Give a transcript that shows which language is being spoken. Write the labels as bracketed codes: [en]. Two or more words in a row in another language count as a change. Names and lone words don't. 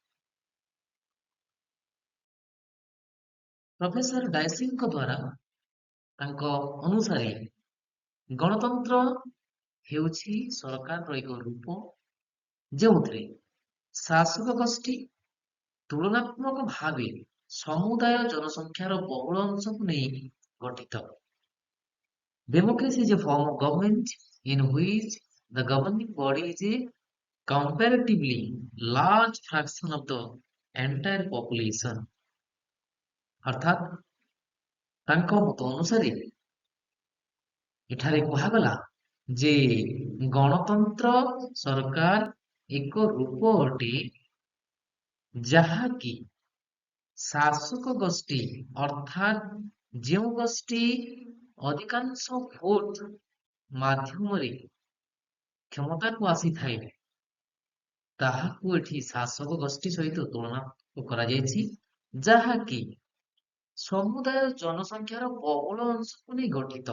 [or] ପ୍ରଫେସର ଡାଇସିଙ୍କ ଦ୍ୱାରା ତାଙ୍କ ଅନୁସାରେ ଗଣତନ୍ତ୍ର ହେଉଛି ସରକାରର ଏକ ରୂପ ଯେଉଁଥିରେ ଶାସକ ଗୋଷ୍ଠୀ ତୁଳନାତ୍ମକ ଭାବେ ସମୁଦାୟ ଜନସଂଖ୍ୟାର ବହୁଳ ଅଂଶକୁ ନେଇ ଗଠିତ। [en] Democracy is a form of government in which the governing body is a comparatively large fraction of the entire population। [or] ଅର୍ଥାତ୍ ତାଙ୍କ ମତ ଅନୁସାରେ ଏଠାରେ କୁହାଗଲା ଯେ ଗଣତନ୍ତ୍ର ସରକାର ଏକ ରୂପ ଅଟେ ଯାହାକି ଶାସକ ଗୋଷ୍ଠୀ ଅର୍ଥାତ୍ ଯେଉଁ ଗୋଷ୍ଠୀ ଅଧିକାଂଶ ଭୋଟ ମାଧ୍ୟମରେ କ୍ଷମତାକୁ ଆସିଥାଏ ତାହାକୁ ଏଠି ଶାସକ ଗୋଷ୍ଠୀ ସହିତ ତୁଳନା କରାଯାଇଛି, ଯାହାକି ସମୁଦାୟ ଜନସଂଖ୍ୟାର ବହୁଳ ଅଂଶକୁ ନେଇ ଗଠିତ।